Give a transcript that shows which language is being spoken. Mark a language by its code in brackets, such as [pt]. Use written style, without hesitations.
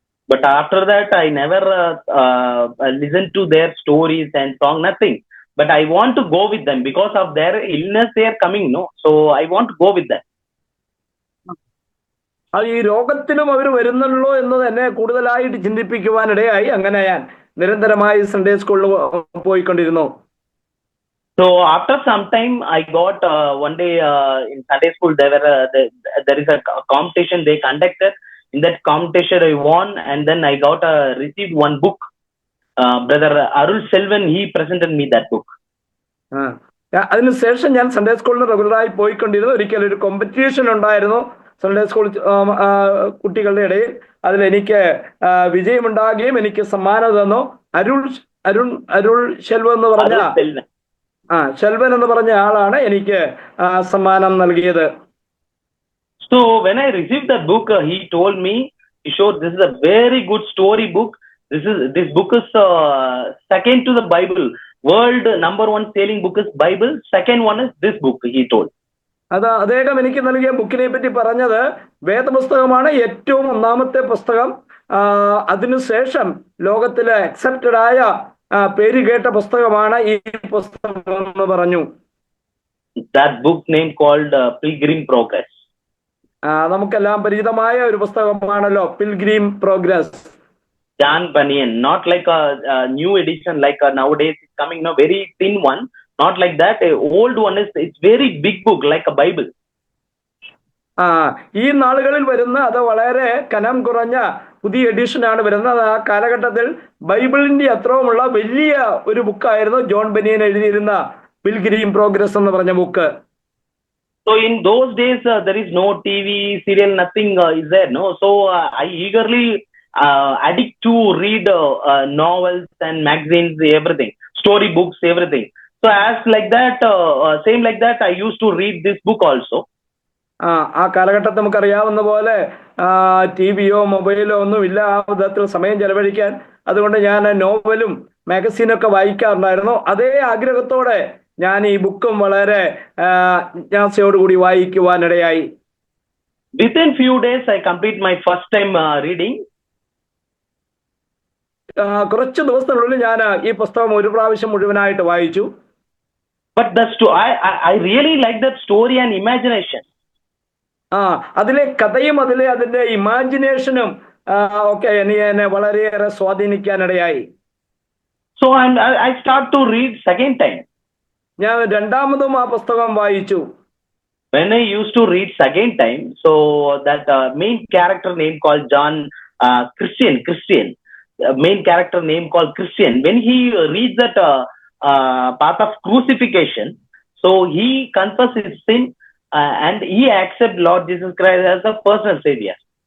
[en] But after that, I never listened to their stories and song, nothing. But I want to go with them because of their illness they are coming, so I want to go with them. [ml] ഈ രോഗത്തിലും അവർ വരുന്നുള്ളൂ എന്നത് എന്നെ കൂടുതലായിട്ട് ചിന്തിപ്പിക്കുവാനിടയായി. അങ്ങനെ ഞാൻ നിരന്തരമായി Sunday സ്കൂളിൽ പോയിക്കൊണ്ടിരുന്നു. [en] So after some time, I got one day in Sunday school there is a competition they conducted. In that competition, I won, and then I received one book. Brother Arul Selvan, he presented me that book. [ml] അതിനുശേഷം ഞാൻ Sunday സ്കൂളിൽ റെഗുലറായി പോയിക്കൊണ്ടിരുന്നു. ഒരിക്കലും ഒരു competition ഉണ്ടായിരുന്നു Sunday school കുട്ടികളുടെ ഇടയിൽ. അതിൽ എനിക്ക് വിജയമുണ്ടാകുകയും എനിക്ക് സമ്മാനം തന്നു. അരുൾ ശെൽവൻ എന്ന് പറഞ്ഞ ശെൽവൻ എന്ന് പറഞ്ഞ ആളാണ് എനിക്ക് സമ്മാനം നൽകിയത്. [en] So when I received that book, he told me, he showed, this is a very good story book. This book is second to the Bible. World #1 selling book is Bible. Second one is this book, he told. [ml] അദ്ദേഹം എനിക്ക് നൽകിയ ബുക്കിനെ പറ്റി പറഞ്ഞത് വേദപുസ്തകമാണ് ഏറ്റവും ഒന്നാമത്തെ പുസ്തകം. അതിനുശേഷം ലോകത്തിലെ അക്സെപ്റ്റഡ് ആയ പേര് കേട്ട പുസ്തകമാണ് ഈ പുസ്തകം എന്ന് പറഞ്ഞു. [en] That book name called Pilgrim Progress. [ml] നമുക്കെല്ലാം പരിചിതമായ ഒരു പുസ്തകമാണല്ലോ pilgrim progress. [en] John Bunyan, not like a new edition like nowadays it's coming, very thin one, not like that. A old one it's very big book like a Bible. [ml] ഈ നാളുകളിൽ വരുന്ന അത് വളരെ കനം കുറഞ്ഞ പുതിയ എഡിഷൻ ആണ് വരുന്നത്. ആ കാലഘട്ടത്തിൽ ബൈബിളിന്റെ അത്രയുമുള്ള വലിയ ഒരു ബുക്കായിരുന്നു ജോൺ ബനിയൻ എഴുതിയിരുന്ന പിൽഗ്രീം പ്രോഗ്രസ് എന്ന് പറഞ്ഞ book. [en] So in those days there is no TV, serial, nothing is there, so I eagerly addict to read novels and magazines, everything, story books, everything. So as like that, same like that, I used to read this book also. [ml] ആ കാലഘട്ടത്തിൽ നമുക്കറിയാവുന്ന പോലെ ടിവിയോ മൊബൈലോ ഒന്നും ഇല്ല ആ വിധത്തിൽ സമയം ചെലവഴിക്കാൻ. അതുകൊണ്ട് ഞാൻ നോവലും മാഗസീനൊക്കെ വായിക്കാറുണ്ടായിരുന്നു. അതേ ആഗ്രഹത്തോടെ ഞാൻ ഈ ബുക്കും വളരെ ജിജ്ഞാസയോടുകൂടി വായിക്കുവാനിടയായി. [en] within few days I complete my first time reading. [ml] കുറച്ച് ദിവസത്തിനുള്ളിൽ ഞാൻ ഈ പുസ്തകം ഒരു പ്രാവശ്യം മുഴുവനായിട്ട് വായിച്ചു. [en] But I really like that story and imagination. [ml] അതിലെ കഥയും അതിന്റെ ഇമാജിനേഷനും ഒക്കെ എന്നെ വളരെയേറെ സ്വാധീനിക്കാനിടയായി. [en] So I start to read second time. [ml] ഞാൻ രണ്ടാമതും ആ പുസ്തകം വായിച്ചു. [en] When I used to read second time, so that main character name called John, Christian, main character name called Christian, when he reads that path of crucifixion, so he confesses his sin and he accepts Lord Jesus Christ as a personal savior.